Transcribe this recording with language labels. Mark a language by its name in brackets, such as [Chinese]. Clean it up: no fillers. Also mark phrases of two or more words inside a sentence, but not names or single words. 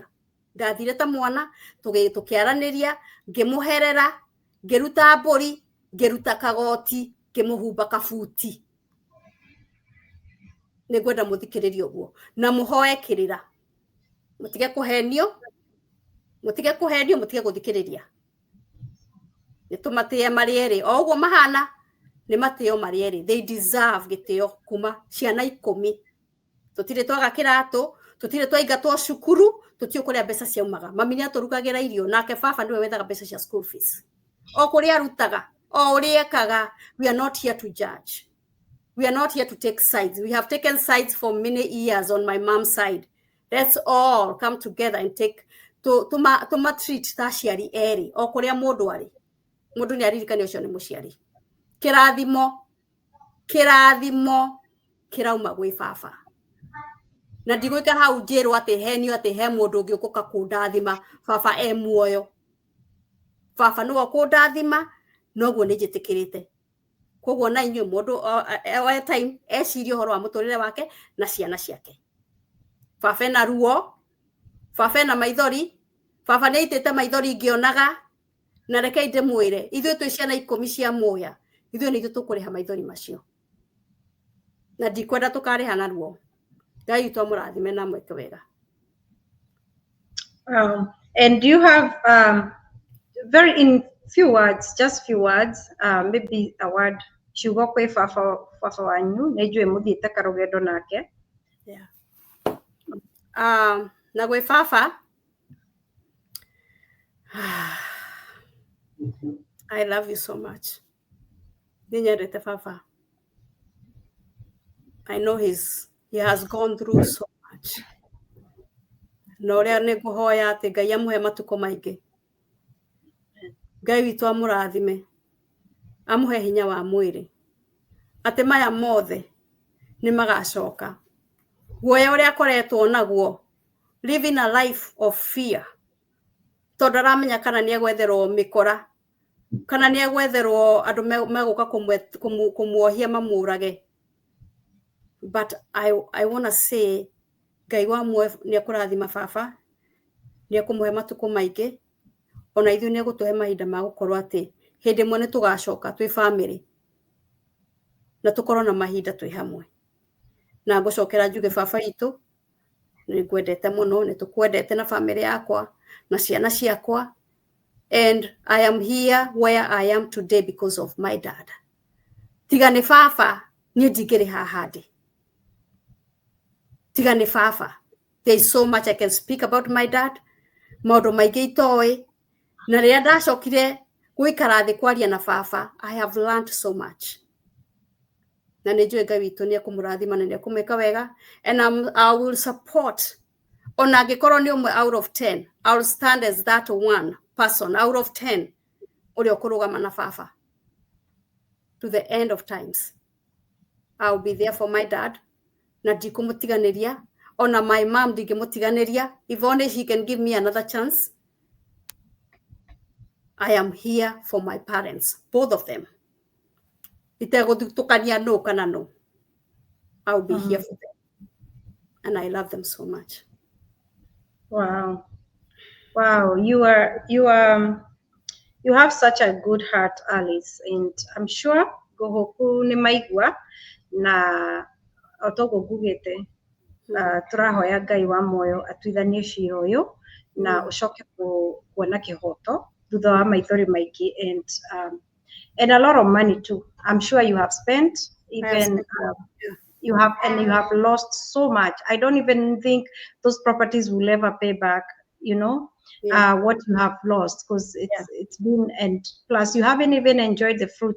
[Kikuyu] Ndathire ta mwana tukiaraniria ngimuherera ngiruta mburi ngiruta kagoti ngimuhumba kabuti. Nigwenda muthikiririe uguo na muhoe kirira. Mutige kuhenio mutige guthikiriria. Nitumatie marieri. Oguo mahana ni matio marieri. [English] They deserve [Kikuyu] gitio kuma ciana 10. Tutire twaga kiratu, tutire twaingatwo cukuru, tutio kuria mbeca ciaumaga. Mami ni aturugagira irio nake baba ndiwe wethaga mbeca cia [English] school fees. [Kikuyu] O kuria arutaga, o uria ekaga. [English] We are not here to judge. We are not here to take sides. We have taken sides for many years on my mom's side. Let's all come together and take to treat [Kikuyu] ta ciari eri. O kuria mundu ari. Mundu ni aririkane ucio ni muciari. Kirathimo kirauma gwi baba. Na ndigwika hau njirwo ati henio ati he mundu ungi ukuka kundathima baba e muoyo. Baba no kundathima noguo ni jitikirite. Koguo na inyu mundu [English] all time [Kikuyu] eciria horo wa muturire wake na ciana ciake. Baba na ruo, baba na maithori, baba ni itete maithori ngionaga na reke inde mwire ithuĩ twĩ ciana 10 cia muoya ithuĩ nĩ ithuĩ tũkũrĩha maithori macio na ndikwenda tũkarĩha na ruo. Ngai witũ amũrathime na mweke wega. [English] And do you have very in few words, just few words, maybe a word [Kikuyu] ciugo kwĩ baba wanyu nĩ njũĩ mũthiĩte karũgendo nake? [English] Yeah. [Kikuyu] Na gwĩ baba [English] I love you so much. [Kikuyu] Ninyendete baba. [English] I know he has gone through so much. [Kikuyu] Na ũrĩa nĩ ngũhoya atĩ Ngai amũhe matukũ maingĩ. Ngai witũ amũrathime. Amũhe hinya wa mwĩrĩ. Atĩ maya mothe nĩ magacoka. Guoya ũrĩa akoretwo naguo, [English] living a life of fear. [Kikuyu] Tondũ aramenya kana nĩ egwetherwo mĩkora. Kana nĩ egwetherwo andũ megũka kũmuohia mamũrage. [English] But I want to say [Kikuyu] Ngai wa muoyo nĩ akũrathima baba. Nĩ akũmũhe matukũ maingĩ. Ona ithuĩ nĩ egũtũhe mahinda ma gũkorwo atĩ hĩndĩ ĩmwe nĩ tũgacoka twĩ family. Na tũkorwo na mahinda twĩ hamwe. Na ngũcokera njuge baba witũ nĩ ngwendete mũno, nĩ tũkwendete na family yakwa na ciana ciakwa. [English] And I am here where I am today because of my dad. [Kikuyu] Tiga nĩ baba niĩ ndingĩrĩ haha ndĩ. Tiga nĩ baba. [English] There is so much I can speak about my dad. [Kikuyu] Maũndũ maingĩ itoĩ. Na rĩrĩa ndacokire gũikara thĩ kwaria na baba, [English] I have learned so much. [Kikuyu] Na nĩ njũĩ Ngai witũ nĩ ekũmũrathima na nĩ ekũmwĩka wega. [English] And I will support. [Kikuyu] Ona angĩkorwo nĩ ũmwe [English] out of 10, I will stand as that one person out of 10 [Kikuyu] ũrĩa ũkũrũgama na baba. [English] To the end of times. I will be there for my dad. [Kikuyu] Na ndikũmũtiganĩria. Ona [English] my mom [Kikuyu] ndingĩmũtiganĩria. [English] If only she can give me another chance. I am here for my parents. Both of them. [Kikuyu] Itegũthutũkania no kana no. [English] I will be here for them. And I love them so much. Wow. Wow. You have such a good heart, Alice. And I'm sure [Kikuyu] gohoku nĩ maigua na otogo gugete tũrahoya Ngai wa muoyo atuithanie cira ũyũ na ũcoke kuona kĩhoto thutha wa maithori maingĩ [English] and a lot of money too. I'm sure you have spent even you have lost so much. I don't even think those properties will ever pay back, you know, what you have lost, because it's been, and plus you haven't even enjoyed the fruits.